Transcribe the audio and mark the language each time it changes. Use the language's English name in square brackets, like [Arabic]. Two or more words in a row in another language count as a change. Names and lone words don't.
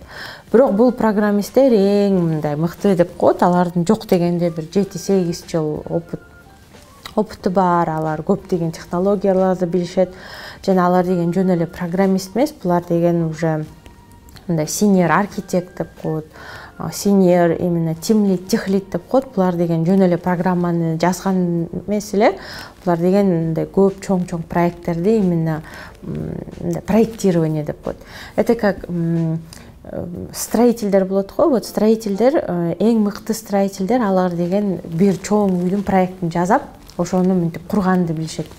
[Kyrgyz] Бирок бул программисттер эң мындай мыкты деп коет, алардын жок дегенде бир 7-8 жыл опыты бар, алар көп деген технологияларды билишет. Жана алар деген жөн эле программист эмес, булар деген уже мындай senior архитект деп коет. Senior именно [English] team lead, тех lead [Kyrgyz] деп коет. Булар деген жөн эле программаны жазган эмес эле. Булар деген мындай көп чоң проекттерди [Russian] именно проектирование [Kyrgyz] деп коет. [Russian] Это как [Kyrgyz] строительдер болот го. Вот строительдер, эң мыкты строительдер, алар деген бир чоң үйдүн проектин жазап, ошону мынтип курганды билишет да.